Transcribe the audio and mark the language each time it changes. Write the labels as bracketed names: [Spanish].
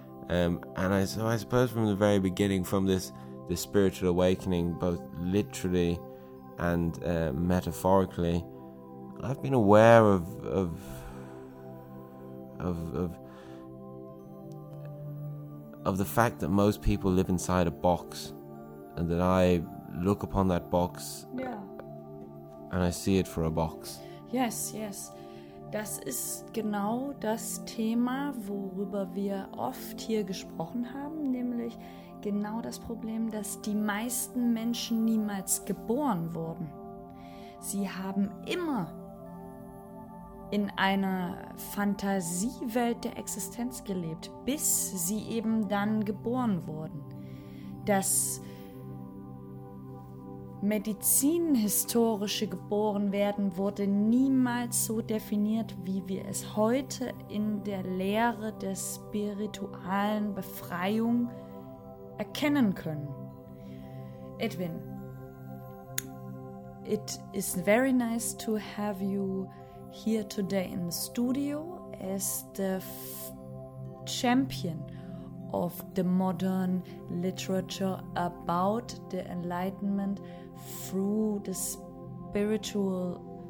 [English] And I suppose from the very beginning, from this spiritual awakening, both literally and metaphorically, I've been aware of the fact that most people live inside a box, and that I look upon that box, and I see it for a box. Yes, yes. [German] Das ist genau das Thema, worüber wir oft hier gesprochen haben, nämlich genau das Problem, dass die meisten Menschen niemals geboren wurden. Sie haben immer in einer Fantasiewelt der Existenz gelebt, bis sie eben dann geboren wurden. Das medizinhistorische Geborenwerden wurde niemals so definiert, wie wir es heute in der Lehre der spiritualen Befreiung erkennen können. [English] Edwin, it is very nice to have you here today in the studio as the champion of the modern literature about the Enlightenment through the spiritual